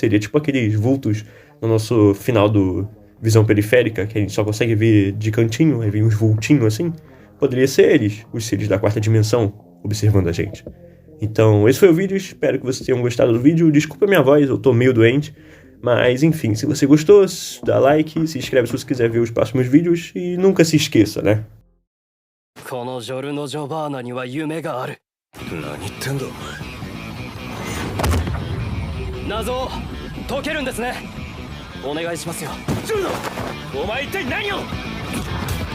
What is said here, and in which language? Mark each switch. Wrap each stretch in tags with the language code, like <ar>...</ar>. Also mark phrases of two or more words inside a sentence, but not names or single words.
<pt>Seria tipo aqueles vultos no nosso final do visão periférica, que a gente só consegue ver de cantinho, aí vem uns vultinhos assim. Poderia ser eles, os seres da quarta dimensão, observando a gente. Então, esse foi o vídeo, espero que vocês tenham gostado do vídeo. Desculpa a minha voz, eu tô meio doente. Mas, enfim, se você gostou, dá like, se inscreve se você quiser ver os próximos vídeos e nunca se esqueça, né?</pt> <ja>このジョルノ・ジョバーナには夢がある。何言ってんだお前。謎を解けるんですね。お願いしますよ。ジョルノ、お前一体何を。</ja>